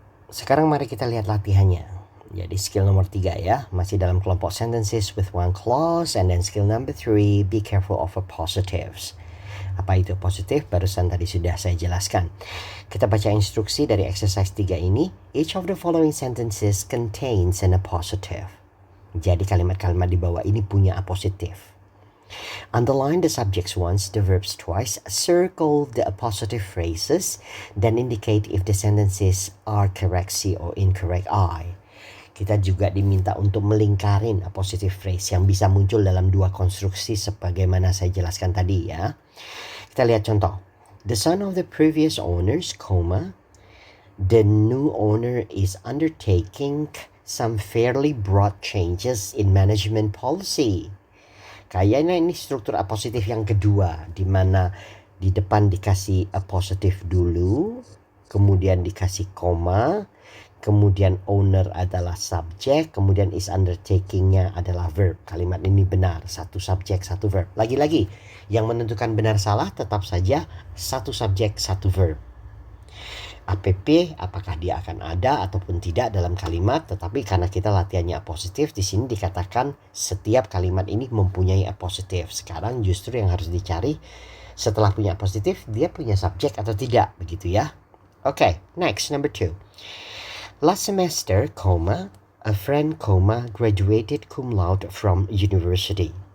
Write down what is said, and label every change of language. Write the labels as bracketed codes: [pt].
[id] Sekarang mari kita lihat latihannya. [en] Jadi skill nomor 3 ya, masih dalam kelompok sentences with one clause, and then skill number 3, be careful of positives. Apa itu positif? [id] Barusan tadi sudah saya jelaskan. Kita baca instruksi dari exercise 3 ini. [en] Each of the following sentences contains an appositive. Jadi kalimat-kalimat di bawah ini punya appositive. Underline the subjects once, the verbs twice, circle the appositive phrases, then indicate if the sentences are correct C or incorrect I. [id] Kita juga diminta untuk melingkarin appositive phrase yang bisa muncul dalam dua konstruksi sebagaimana saya jelaskan tadi ya. Kita lihat contoh. [en] The son of the previous owners, the new owner is undertaking some fairly broad changes in management policy. [id] Kayaknya ini struktur apositif yang kedua, di mana di depan dikasih appositif dulu, kemudian dikasih koma, kemudian owner adalah subjek, kemudian is undertaking-nya adalah verb. Kalimat ini benar, satu subjek, satu verb. Lagi-lagi, yang menentukan benar salah tetap saja satu subjek, satu verb. APP apakah dia akan ada ataupun tidak dalam kalimat, tetapi karena kita latihannya positif, di sini dikatakan setiap kalimat ini mempunyai positif. Sekarang justru yang harus dicari setelah punya positif, dia punya subjek atau tidak, begitu ya. [en] Okay, next, number 2. Last semester, a friend, graduated cum laude from the university.